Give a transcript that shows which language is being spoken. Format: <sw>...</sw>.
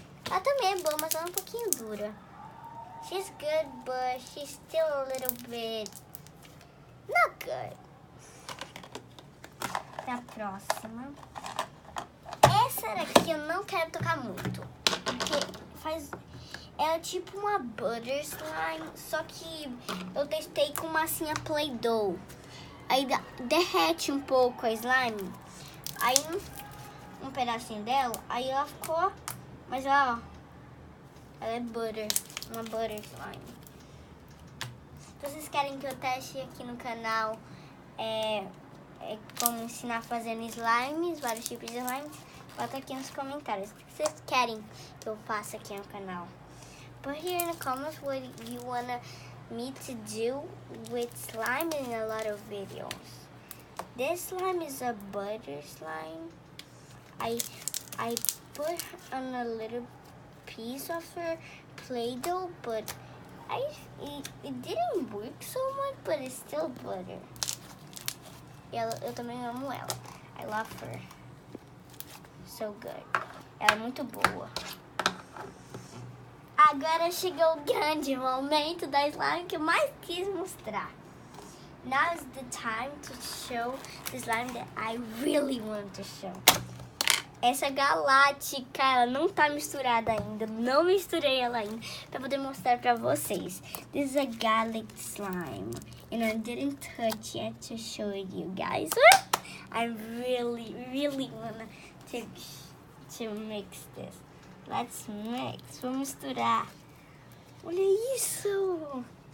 <pt>Ela também é boa, mas ela é um pouquinho dura.</pt> <en>She's good, but she's still a little bit not good.</en> <pt>A próxima. Essa daqui eu não quero tocar muito. Porque é tipo uma butter slime, só que eu testei com massinha Play-Doh. Aí derrete um pouco a slime. Aí um pedacinho dela, aí ela ficou, mas ó, ela é butter, uma butter slime. Se vocês querem que eu teste aqui no canal como ensinar a fazer slimes, vários tipos de slimes, bota aqui nos comentários o que vocês querem que eu faça aqui no canal.</pt> <en>Put here in the comments what you wanna me to do with slime in a lot of videos. This slime is a butter slime. I put on a little piece of her Play-Doh, but it didn't work so much, but it's still butter. Eu também amo ela. I love her. So good. Ela é muito boa.</en> <pt>Agora chegou o grande momento da slime que eu mais quis mostrar.</pt> <en>Now is the time to show the slime that I really want to show.</en> <pt>Essa galáctica, ela não tá misturada ainda. Não misturei ela ainda pra poder mostrar pra vocês.</pt> <en>This is a garlic slime. And I didn't touch yet to show you guys. I really, really wanna to mix this. Let's mix.</en> <pt>Vamos misturar. Olha isso.</pt>